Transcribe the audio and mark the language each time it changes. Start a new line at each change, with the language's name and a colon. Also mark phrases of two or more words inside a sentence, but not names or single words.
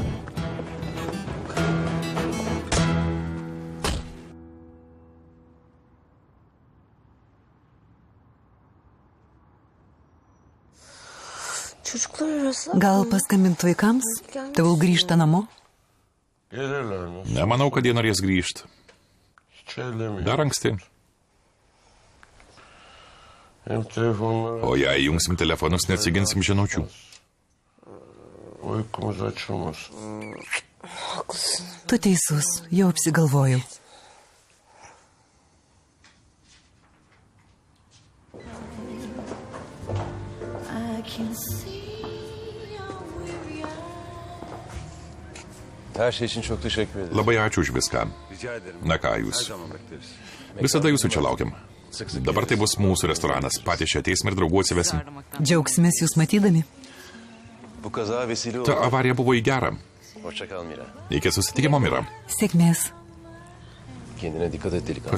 Turkish: Çocuklar arası.
Lithuanian: Gal paskambint vaikams? Tegul grįžta namo?
Turkish: Gelirler mi?
Lithuanian: Nemanau, kad jie norės grįžti.
Turkish: Hiç ellemiyor.
Lithuanian: Dar anksti.
Turkish: Hem telefonları
Lithuanian: O jei jungsim telefonus, neatsiginsim žinučių.
Turkish: uykumuz açılmasın.
Lithuanian: Tu teisus, jau apsigalvojau.
Turkish: Her şey için çok teşekkür ederim.
Lithuanian: Labai ačiū už viską.
Turkish: Rica ederim.
Lithuanian: Na ką
Turkish: Her
Lithuanian: jūs.
Turkish: zaman bekleriz.
Lithuanian: Visada jūsų čia laukiam. Dabar tai bus mūsų restoranas. Patys čia ateisim ir draugų atsivesim. Džiaugsimės jūs matydami.
Turkish: Bu kaza vesile oldu.
Lithuanian: Ta avarija buvo į gerą.
Turkish: Hoşça kal Mira.
Lithuanian: Iki susitikimo, Mira. Sėkmės.
Turkish: Kendine dikkat et delikanlı.